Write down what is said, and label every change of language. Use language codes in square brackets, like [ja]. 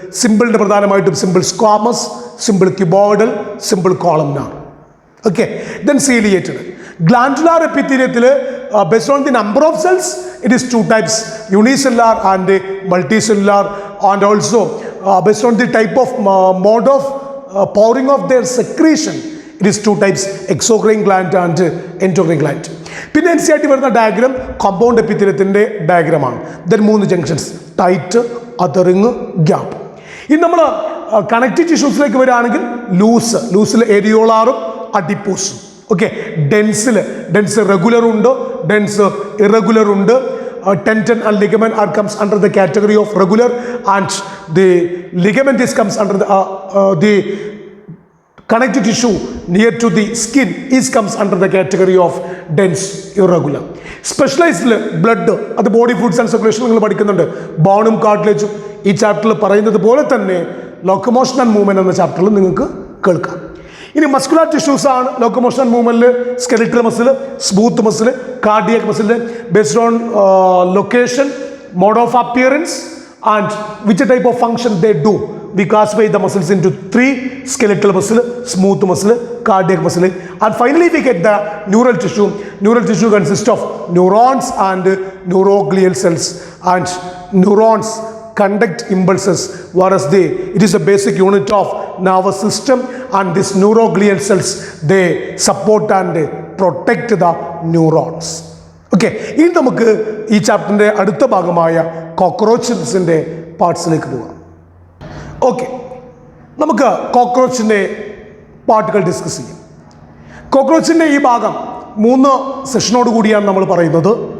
[ml] സിമ്പിളിൻ്റെ പ്രധാനമായിട്ടും simple squamous, simple cuboidal, simple columnar. [en] Okay, then ciliated. Glandular epithelial, based on the number of cells, it is 2 types, unicellular and multicellular, and also based on the type of mode of pouring of their secretion, it is 2 types, exocrine gland and endocrine gland. [ml] പിന്നെ NCERT വരുന്ന diagram compound എപ്പിത്തീലിയത്തിൻ്റെ ഡയഗ്രാമാണ്. [en] Then 3 junctions, tight, adhering, gap. [ml] ഇനി നമ്മൾ connective ടിഷ്യൂസിലേക്ക് വരികയാണെങ്കിൽ ലൂസിൽ ഏരിയോളാറും അഡിപ്പോസും. Okay, dense regular ഉണ്ട്, dense irregular ഉണ്ട്. [en] Tendon and ligament comes under the category of regular, and the ligament comes under the connective tissue near to the skin comes under the category of dense irregular. Specialized blood, [ml] അത് body fluids and circulation നിങ്ങൾ പഠിക്കുന്നുണ്ട്. ബോണും കാർട്ടിലേജും ഈ ചാപ്റ്ററിൽ പറയുന്നത് പോലെ തന്നെ locomotion and movement എന്ന ചാപ്റ്ററിൽ നിങ്ങൾക്ക് കേൾക്കാം. ഇനി മസ്കുലാർ ടിഷ്യൂസ് ആണ് locomotion and മൂവ്മെന്റിൽ skeletal muscle, smooth muscle, cardiac muscle. [en] Based on location, mode of appearance and which type of function they do, we classify the muscles into 3: skeletal muscle, smooth muscle, cardiac muscle, and finally we get the neural tissue. Neural tissue consists of neurons and neuroglial cells, and neurons conduct impulses, whereas it is a basic unit of nervous system, and these neuroglial cells they support and protect the neurons. [ml] Okay, ഇനി നമുക്ക് ഈ ചാപ്റ്ററിന്റെ അടുത്ത ഭാഗമായ കോക്രോച്ചസിന്റെ പാർട്സിലേക്ക് പോകാം. Okay, നമുക്ക് കോക്രോച്ചിൻ്റെ പാർട്ടുകൾ discuss ചെയ്യാം. കോക്രോച്ചിൻ്റെ ഈ ഭാഗം 3 സെഷനോട് കൂടിയാണ് നമ്മൾ പറയുന്നത്.